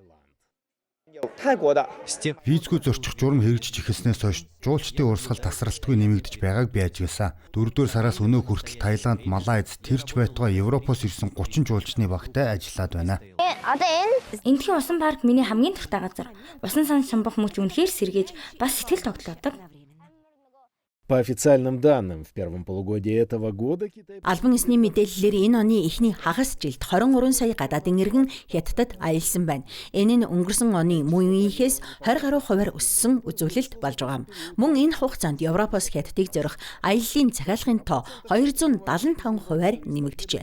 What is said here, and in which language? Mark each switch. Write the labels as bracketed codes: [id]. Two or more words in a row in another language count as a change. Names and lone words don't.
[mn] Визгүй зорчих журам хэрэгжиж эхэлснээс хойш жуулчдын урсгал тасралтгүй нэмэгдэж байгааг би ажигласан. 4-р сараас өнөө хүртэл Таиланд, Малайз, тэрч байтугай Европоос ирсэн 30 жуулчны багтай ажиллаад байна. Одоо энэхийн усан парк миний хамгийн дуртай газар. Усан сан шамбах мөч үнэхээр сэргээж бас сэтгэл тогтоодог. [ru] По официальным данным, в первом полугодии этого года Китай... [mn] Албан ёсны мэдээллээр энэ оны эхний хагас жилд 23 сая гадаадын иргэн Хятадд аялсан байна. Энэ нь өнгөрсөн оны мөн үеийнхээс 20% өссөн үзүүлэлт болж байгаа юм. Мөн энэ хугацаанд Европоос Хятадыг зорих аяллаа захиалгын тоо 275% нэмэгдэжээ.